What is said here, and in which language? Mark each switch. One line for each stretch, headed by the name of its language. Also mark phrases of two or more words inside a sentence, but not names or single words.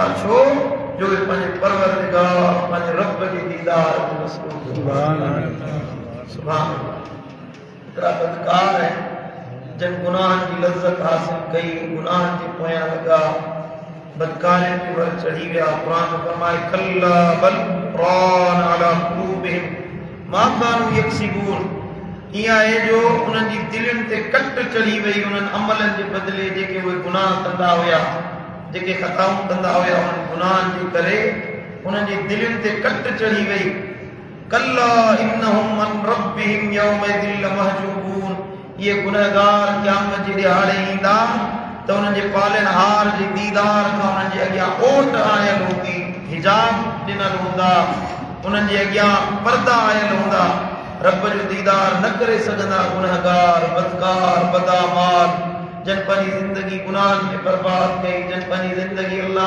Sindhi: छो जो पंहिंजे परवरदिगार पंहिंजे रब जे दीदार में मसरूफ़ हूंदा।
Arabic: سبحان الله.
Sindhi: हिकिड़ा बदकार आहिनि जन गुनाहनि जी लज़्ज़त हासिल कई, गुनाहनि जे पोयां लॻा, बदकारनि ते वर चढ़ी विया। क़ुरान फरमाए,
Arabic: كلا بل ران على قلوبهم ما كانوا يكسبون.
Sindhi: ईअं आहे जो उन्हनि जी दिलनि ते कट चढ़ी वई, उन्हनि अमलनि जे बदिले जेके उहे गुनाह कंदा हुया, जेके ख़ताऊं कंदा हुया, उन्हनि गुनाहनि जे करे उन्हनि जी दिलनि ते कट चढ़ी वई।
Arabic: كلا إنهم عن ربهم يومئذ لمحجوبون.
Sindhi: ये गुनहगार क़यामत जे ॾियारे ईंदा त उन्हनि जे पालनहार जे दीदार खां उन्हनि जे अॻियां ओट आयल हूंदी, हिजाब ॾिनल हूंदा, उन्हनि जे अॻियां पर्दा आयल हूंदा। रब जो दीदार न करे सघंदा गुनहगार, बदकार, बदामाल, जन पंहिंजी ज़िंदगी गुनाहनि में बर्बाद कई, जन पंहिंजी ज़िंदगी अल्लाह